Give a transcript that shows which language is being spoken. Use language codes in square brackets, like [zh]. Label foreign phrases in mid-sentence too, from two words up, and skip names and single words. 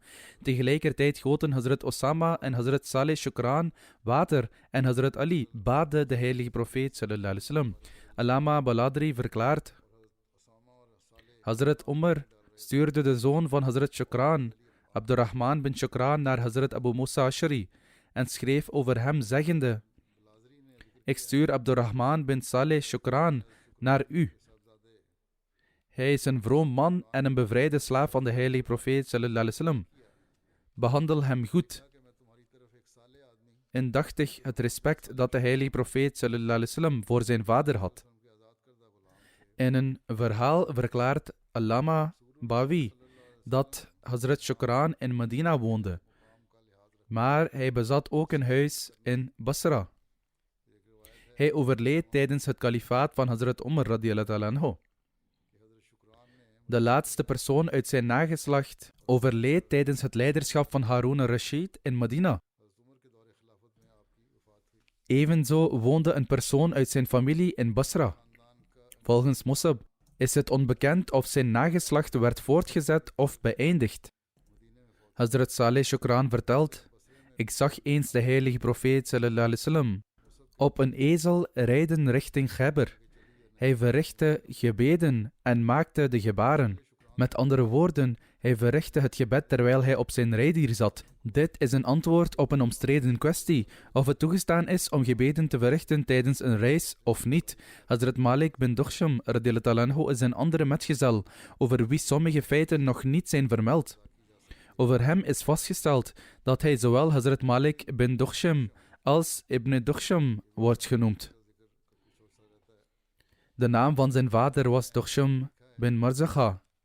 [nl] Tegelijkertijd goten Hazrat Osama en Hazrat Saleh Shukran water en Hazrat Ali baadde de heilige profeet [ar] صلى الله عليه وسلم. [nl] Allama Baladri verklaart: Hazrat Umar stuurde de zoon van Hazrat Shukran, Abdurrahman bin Shukran, naar Hazrat Abu Musa Ashari en schreef over hem zeggende: Ik stuur Abdurrahman bin Saleh Shukran naar u. Hij is een vroom man en een bevrijde slaaf van de heilige profeet [ar] صلى الله عليه وسلم. [nl] Behandel hem goed. Indachtig het respect dat de heilige profeet [ar] صلى الله عليه وسلم [nl] voor zijn vader had. In een verhaal verklaart Allama Bawi dat Hazrat Shukran in Medina woonde, maar hij bezat ook een huis in Basra. Hij overleed tijdens het kalifaat van Hazrat Umar [ar] رضي الله عنه. [nl] De laatste persoon uit zijn nageslacht overleed tijdens het leiderschap van Harun al-Rashid in Medina. Evenzo woonde een persoon uit zijn familie in Basra. Volgens Musab is het onbekend of zijn nageslacht werd voortgezet of beëindigd. Hazrat Saleh Shukran vertelt: ik zag eens de heilige profeet [ar] صلى الله عليه وسلم [nl] op een ezel rijden richting Khyber. Hij verrichtte gebeden en maakte de gebaren. Met andere woorden, hij verrichtte het gebed terwijl hij op zijn rijdier zat. Dit is een antwoord op een omstreden kwestie, of het toegestaan is om gebeden te verrichten tijdens een reis of niet. Hazrat Malik bin Dukhsham [ar] رضي الله عنه [nl] is een andere metgezel, over wie sommige feiten nog niet zijn vermeld. Over hem is vastgesteld dat hij zowel Hazrat Malik bin Dukhsham als Ibn Dukhsham wordt genoemd. De naam van zijn vader was Dukhsham bin Marzakha.